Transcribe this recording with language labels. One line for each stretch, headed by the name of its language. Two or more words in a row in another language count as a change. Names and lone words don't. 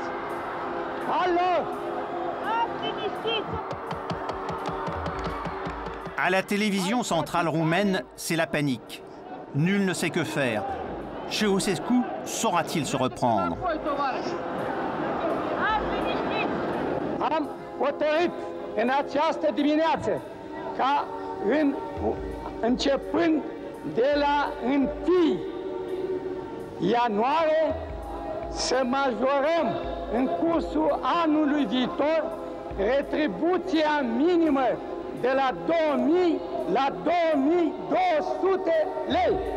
Romanian: Alo! Liniștiți!
French: À la télévision centrale roumaine, c'est la panique. Nul ne sait que faire. Ceausescu saura-t-il se reprendre?
Romanian: Am hotărât în această dimineață ca începând de la 1 ianuarie să majorăm în cursul anului viitor retribuția minimă de la 2000 la 2200 lei.